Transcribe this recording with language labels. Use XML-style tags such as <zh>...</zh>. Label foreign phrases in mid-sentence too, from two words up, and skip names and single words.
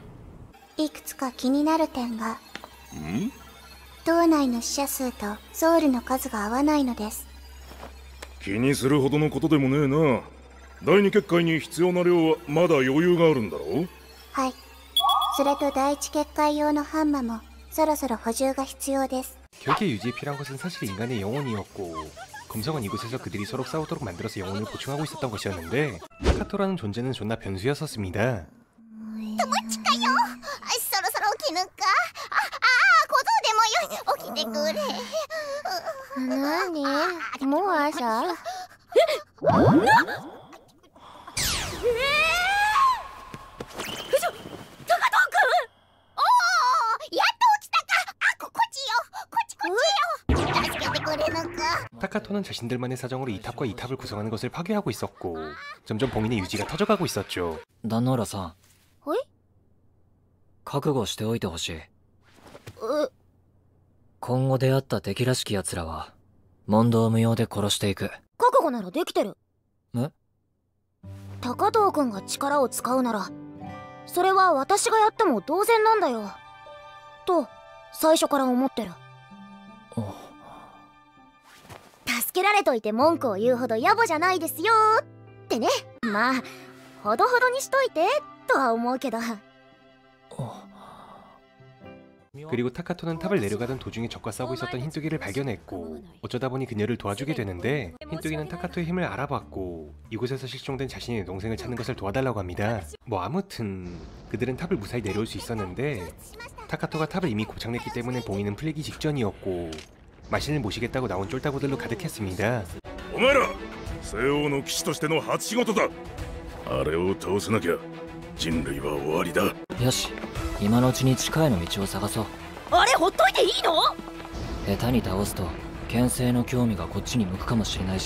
<ja>いくつか気になる点が。島内の死者数とソウルの数が合わないのです。気にするほどのことでもねえな。第二結界に必要な量はまだ余裕があるんだろう？はい。それと第一結界用のハンマもそろそろ補充が必要です。</ja> <ko>결계 유지에 필요한 것은 사실 인간의 영혼이었고 검성은 이곳에서 그들이 서로 싸우도록 만들어서 영혼을 보충하고 있었던 것이었는데 타카토라는 존재는 존나 변수였었습니다.</ko> <ja>友近よ、そろそろ起きぬか。小僧でもよい、起きてくれ。なに、もう朝？</ja> <ko>타카토는 자신들만의 사정으로 이 탑과 이 탑을 구성하는 것을 파괴하고 있었고 점점 봉인의 유지가 터져가고 있었죠.</ko> <ja>壇ノ浦さん、覚悟しておいてほしい。今後出会った敵らしき奴らは問答無用で殺していく。覚悟ならできてる。え？高藤君が力を使うならそれは私がやっても同然なんだよと最初から思ってる。助けられといて文句を言うほど野暮じゃないですよってね。まあほどほどにしといてとは思うけど。</ja> <ko>그리고 타카토는 탑을 내려가던 도중에 적과 싸우고 있었던 흰뚜기를 발견했고 어쩌다 보니 그녀를 도와주게 되는데 흰뚜기는 타카토의 힘을 알아봤고 이곳에서 실종된 자신의 여동생을 찾는 것을 도와달라고 합니다. 뭐 아무튼 그들은 탑을 무사히 내려올 수 있었는데 타카토가 탑을 이미 고착냈기 때문에 봉인은 풀리기 직전이었고 마신을 모시겠다고 나온 쫄따구들로 가득했습니다.</ko> <ja>お前ら、西欧の騎士としての初仕事だ。あれを倒せなきゃ人類は終わりだ。よし、今のうちに地下への道を探そう。あれ、ほっといていいの？下手に倒すと牽制の興味がこっちに向くかもしれないし。</ja>